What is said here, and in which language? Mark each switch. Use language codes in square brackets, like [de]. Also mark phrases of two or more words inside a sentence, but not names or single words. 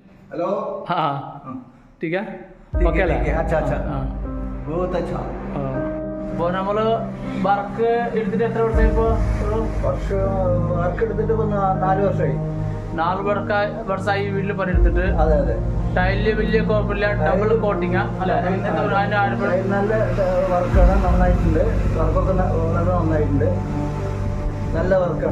[hi] हेलो। हाँ ठीक है ओके [ml] अല്ലേ [hi] अच्छा अच्छा बहुत अच्छा [ml] അപ്പോൾ നമ്മൾ വർക്ക് എടുത്തിട്ട് എത്ര വർഷമായി ഇപ്പോൾ വർക്ക് എടുത്തിട്ട് ഇപ്പൊ 4 വർഷമായി 4 വർഷമായി വീട്ടിൽ പണിയെടുത്തിട്ട് അതെ അതെ ടൈലില് വലിയ കുഴപ്പമില്ല [en] double coating [ml] അല്ലെ നല്ല വർക്കാണ് നന്നായിട്ടുണ്ട് വർക്കൊക്കെ വളരെ നന്നായിട്ടുണ്ട് നല്ല വർക്കാണ്